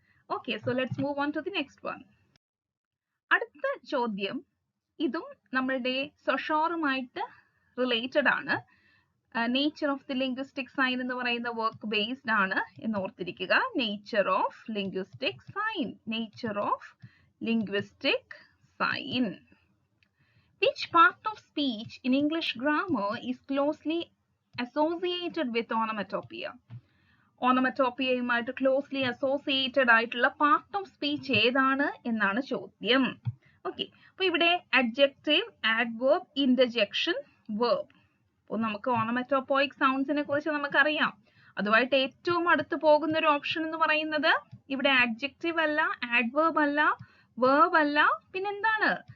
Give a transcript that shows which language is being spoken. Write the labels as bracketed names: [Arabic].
[English] Okay, so let's move on to the next one. [Malayalam] അടുത്ത ചോദ്യം ഇതും നമ്മളുടെ സൊഷോറുമായിട്ട് റിലേറ്റഡ് ആണ്. Nature of the linguistic sign എന്ന് പറയുന്ന വർക്ക് ബേസ്ഡ് ആണ് എന്ന് ഓർത്തിരിക്കുക. [English] Nature of linguistic sign, nature of linguistic sign. Which part of speech in English grammar is closely associated with onomatopoeia? [Malayalam] ഓണമറ്റോപ്പിയയുമായിട്ട് closely associated ആയിട്ടുള്ള പാർട്ട് ഓഫ് സ്പീച്ച് ഏതാണ് എന്നാണ് ചോദ്യം. Okay, അപ്പൊ ഇവിടെ അഡ്ജക്റ്റീവ്, ആഡ്വേർബ്, ഇന്റർജെക്ഷൻ, വേർബ്. അപ്പോൾ നമുക്ക് ഓണമറ്റോപോയിക് സൗണ്ട്സിനെ കുറിച്ച് നമുക്കറിയാം. അതുമായിട്ട് ഏറ്റവും അടുത്ത് പോകുന്ന ഒരു ഓപ്ഷൻ എന്ന് പറയുന്നത് ഇവിടെ അഡ്ജക്റ്റീവ് അല്ല, ആഡ്വേർബ് അല്ല, വേർബ് അല്ല, പിന്നെന്താണ്?